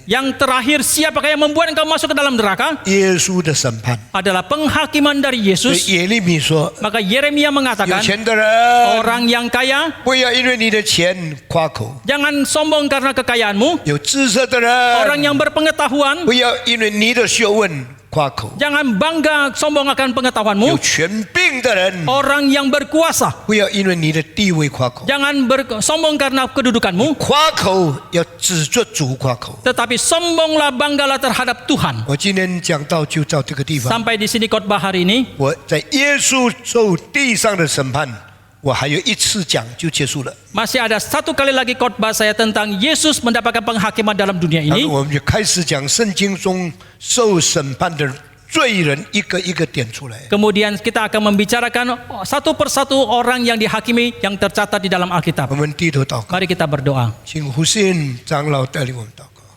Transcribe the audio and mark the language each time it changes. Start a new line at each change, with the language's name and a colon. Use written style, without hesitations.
Indonesian: Yang terakhir, siapakah yang membuat engkau masuk ke dalam neraka?
Chinese: 耶稣的审判。
Indonesian: Adalah penghakiman dari
Chinese: 所以
Indonesian: Yesus.
Chinese: 耶利米说
Indonesian: Maka Yeremia：“
Chinese: 有
Indonesian: mengatakan,
Chinese: 钱的人，
Indonesian: orang yang kaya
Chinese: 不要因为你的钱夸口；
Indonesian: jangan sombong karena kekayaanmu.
Chinese: 有知识的
Indonesian: Orang
Chinese: 人，
Indonesian: yang berpengetahuan
Chinese: 不要因为你的学问夸口；
Indonesian: jangan bangga sombong akan
Chinese: 有
Indonesian: pengetahuanmu.
Chinese: 权柄的人，
Indonesian: Orang yang berkuasa
Chinese: 不要因为你的地位夸口。
Indonesian: jangan sombong karena kedudukanmu,
Chinese: 夸口要指着主夸口。
Indonesian: tetapi sombonglah, banggalah terhadap Tuhan.
Chinese: 我今天讲到就到这个地方。
Indonesian: Sampai di sini khotbah hari ini.
Chinese: 我在耶稣受地上的审判，我还有一次讲就结束了。
Indonesian: Masih ada satu kali lagi khotbah saya tentang Yesus mendapatkan penghakiman dalam dunia
Chinese: 然后
Indonesian: ini.
Chinese: 我们就开始讲圣经中受审判的罪人，一个一个点出来。
Indonesian: Kemudian kita akan membicarakan satu persatu orang yang dihakimi yang tercatat di dalam
Chinese: 我
Indonesian: Alkitab.
Chinese: 们低头祷告，
Indonesian: Mari kita berdoa.
Chinese: 请胡信长老带领我们祷告。